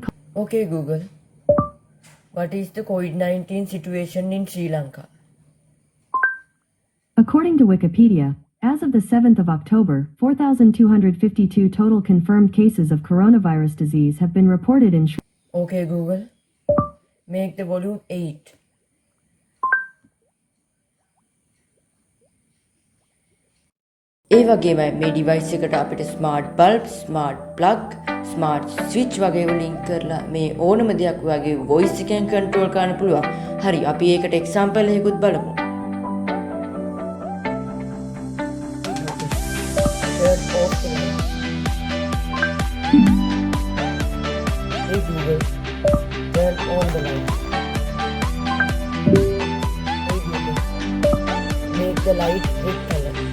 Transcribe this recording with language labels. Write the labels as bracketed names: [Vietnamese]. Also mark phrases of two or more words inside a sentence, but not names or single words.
[English] Okay Google, what is the COVID-19 situation in Sri Lanka? According to Wikipedia, as of the 7th of October, 4,252 total confirmed cases of coronavirus disease have been reported in Sri... Okay Google, make the volume 8. [Sinhala] ඒ වගේම මේ device එකට අපිට [English] smart bulb, smart plug, smart switch [Sinhala] වගේ link කරලා මේ ඕනම දෙයක් වගේ voice එකෙන් control කරන්න පුළුවන්. හරි, අපි ඒකට example එකකුත් බලමු. [English] Turn off the light. Hey Google, turn on the light. Hey Google, make the light red color.